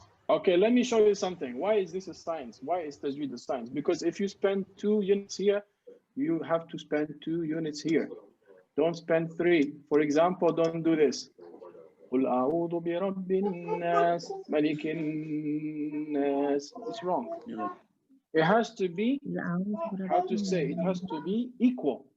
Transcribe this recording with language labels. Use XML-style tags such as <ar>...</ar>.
<en>Okay, let me show you something. Why is this a science? Why is Tajweed a science? Because if you spend 2 units here, you have to spend 2 units here. Don't spend 3. For example, don't do this.</en> <ar>قل أعوذ برب الناس ملك الناس.</ar> <en>It's wrong. It has to be, how to say, it has to be equal.</en>